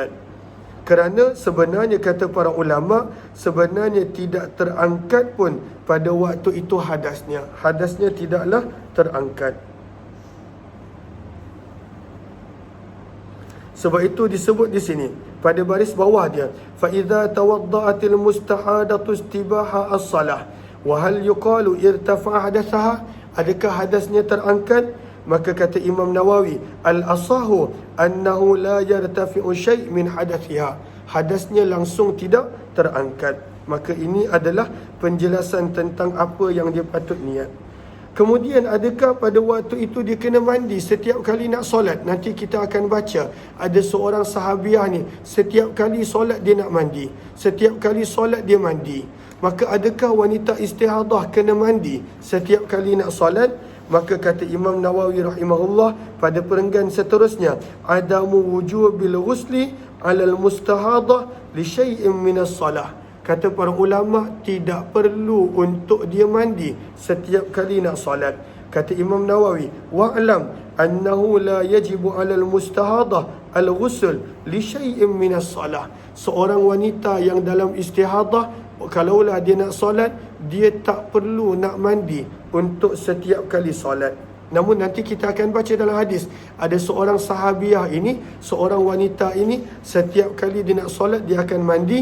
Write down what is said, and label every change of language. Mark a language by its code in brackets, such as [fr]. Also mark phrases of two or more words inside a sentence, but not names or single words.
[ms] Kerana sebenarnya kata para ulama, sebenarnya tidak terangkat pun pada waktu itu hadasnya. Hadasnya tidaklah terangkat. Sebab itu disebut di sini pada baris bawah dia, [ar] فإذا توضأت المستحاضة استباحت الصلاة وهل يقال ارتفع حدثها, [ms] adakah hadasnya terangkat? Maka kata Imam Nawawi, [ar] الأصح أنه لا يرتفع شيء من حدثها, [ms] hadasnya langsung tidak terangkat. Maka ini adalah penjelasan tentang apa yang dia patut niat. Kemudian adakah pada waktu itu dia kena mandi setiap kali nak solat? Nanti kita akan baca ada seorang sahabiah ni, setiap kali solat dia nak mandi, setiap kali solat dia mandi. Maka adakah wanita istihadah kena mandi setiap kali nak solat? Maka kata Imam Nawawi rahimahullah pada perenggan seterusnya, [ar] عدم وجوب الغسل على المستحاضة لشيء من الصلاة. [ms] Kata para ulama, tidak perlu untuk dia mandi setiap kali nak solat. [ar] Kata Imam Nawawi, واعلم أنه لا يجب على المستحاضة الغسل لشيء من الصلاة. [ms] Seorang wanita yang dalam istihadah, kalaulah dia nak solat, dia tak perlu nak mandi untuk setiap kali solat. Namun nanti kita akan baca dalam hadis, ada seorang sahabiah ini, seorang wanita ini, setiap kali dia nak solat dia akan mandi.